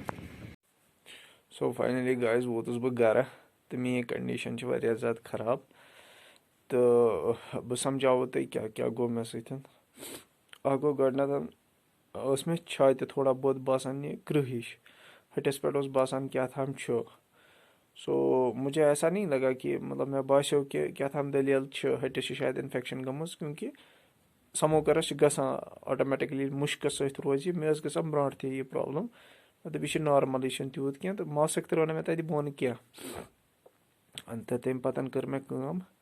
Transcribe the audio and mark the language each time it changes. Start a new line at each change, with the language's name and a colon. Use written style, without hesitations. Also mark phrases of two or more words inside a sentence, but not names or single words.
Kashmiri: سو فاینٔلی گایز ووتُس بہٕ گرٕ تہٕ میٛٲنۍ کَنڈِشَن چھِ واریاہ زیادٕ خراب. تہٕ بہٕ سَمجھاوو تۄہہِ کیٛاہ کیٛاہ گوٚو مےٚ سۭتۍ. اَکھ گوٚو گۄڈٕنٮ۪تھ ٲس مےٚ چھاتہِ تھوڑا بہت باسان یہِ کرٛہ ہِش. ۂٹِس پٮ۪ٹھ اوس باسان کیٛاہ تھام چھُ. سو
Urdu: مجھے ایسا نہیں لگا کہ
Kashmiri: مطلب مےٚ باسیو کہِ کیٛاہ تھام دٔلیٖل چھِ ۂٹِس چھِ شاید اِنفٮ۪کشَن گٔمٕژ. کیونکہِ سموکَرَس چھِ گژھان آٹومیٹِکلی مُشکَس سۭتۍ روزِ یہِ. مےٚ ٲس گژھان برونٛٹھ تہِ یہِ پرٛابلِم. مطلب یہِ چھِ نارمَل، یہِ چھِنہٕ تیوٗت کینٛہہ. تہٕ ماسٕک ترٛٲو نہٕ مےٚ تَتہِ بۄن کینٛہہ. تہٕ تَمہِ پَتہٕ کٔر مےٚ کٲم.